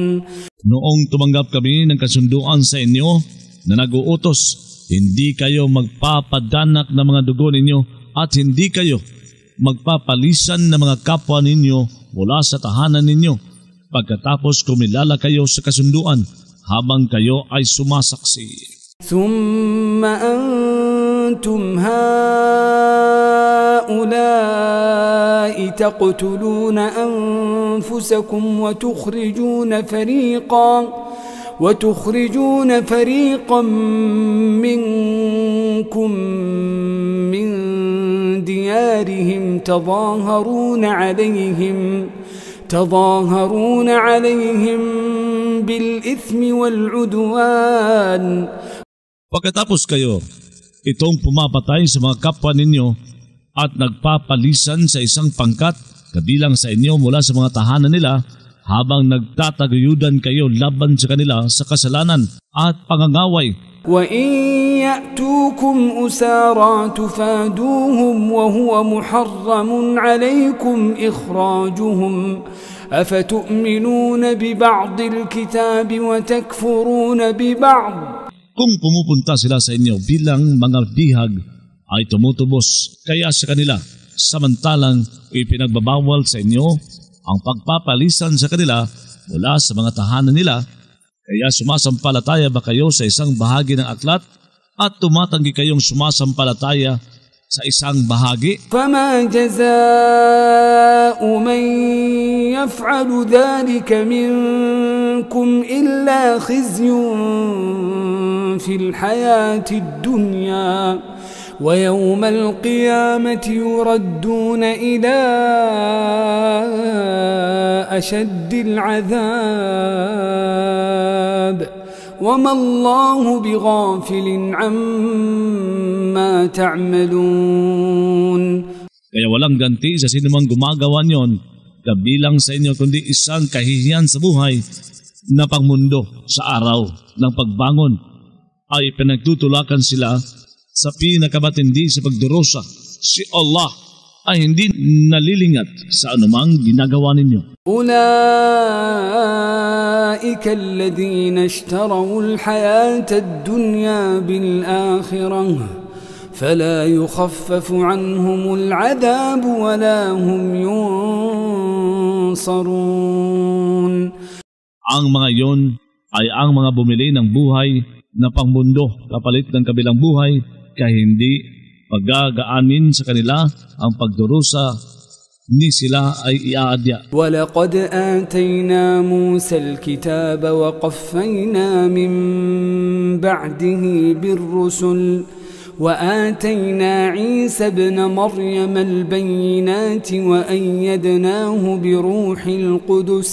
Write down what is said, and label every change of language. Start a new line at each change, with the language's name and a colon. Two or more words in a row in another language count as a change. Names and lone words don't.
Filipino: Noong tumanggap kami ng kasunduan sa inyo na nag-uutos, hindi kayo magpapadanak ng mga dugo ninyo at hindi kayo magpapalisan ng mga kapwa ninyo mula sa tahanan ninyo. Pagkatapos kumilala kayo sa kasunduan habang kayo ay sumasaksi.
Arabic: ثُمَّ أَنْتُمْ هَؤُلَاءِ تَقْتُلُونَ أَنفُسَكُمْ وتخرجون فريقا منكم من ديارهم تظاهرون عليهم بالإثم والعدوان.
Filipino: Pagkatapos kayo, itong pumapatay sa mga kapwa ninyo at nagpapalisan sa isang pangkat kabilang sa inyo mula sa mga tahanan nila habang nagtataguyudan kayo laban sa kanila sa kasalanan at pangangaway.
Arabic: وَإِنْ يَأْتُوكُمْ أُسَارَى تُفَادُوهُمْ وَهُوَ مُحَرَّمٌ عَلَيْكُمْ إِخْرَاجُهُمْ أَفَتُؤْمِنُونَ بِبَعْضِ الْكِتَابِ وَتَكْفُرُونَ بِبَعْضٍ.
Filipino: Kung pumupunta sila sa inyo bilang mga bihag, ay tumutubos kaya sa kanila, samantalang ipinagbabawal sa inyo ang pagpapalisan sa kanila mula sa mga tahanan nila. Kaya sumasampalataya ba kayo sa isang bahagi ng aklat at tumatanggi kayong sumasampalataya sa isang bahagi?
Arabic: فَمَا جَزَاءُ مَنْ يَفْعَلُ ذَلِكَ مِنْكُمْ إِلَّا خِزْيٌ فِي الْحَيَاةِ الدُّنْيَا وَيَوْمَ الْقِيَامَةِ يُرَدُّونَ إِلَى أَشَدِّ الْعَذَابِ وَمَا اللَّهُ بِغَافِلٍ عَمَّا تَعْمَلُونَ.
Filipino: Kaya walang ganti sa sinumang gumagawa niyon kabilang sa inyo kundi isang kahihiyan sa buhay na pangmundo sa araw ng pagbangon ay pinagtutulakan sila sa pinakamatindi sa pagdurusa. Si Allah ay hindi nalilingat sa anumang ginagawa ninyo.
Arabic: أولئك الذين اشتروا الحياة الدنيا بالآخرة فلا يخفف عنهم العذاب ولا هم ينصرون.
Filipino: Ang mga iyon ay ang mga bumili ng buhay na pangmundo kapalit ng kabilang buhay, kaya hindi pagagaanin sa kanila ang pagdurusa ni sila ay iaadya.
Arabic: وَلَقَدْ آتَيْنَا مُوسَى الْكِتَابَ وَقَفَّيْنَا مِنْ بَعْدِهِ بِالرُّسُلِ وَآتَيْنَا عِيسَى ابْنَ مَرْيَمَ الْبَيِّنَاتِ وَأَيَّدْنَاهُ بِرُوحِ الْقُدُسِ.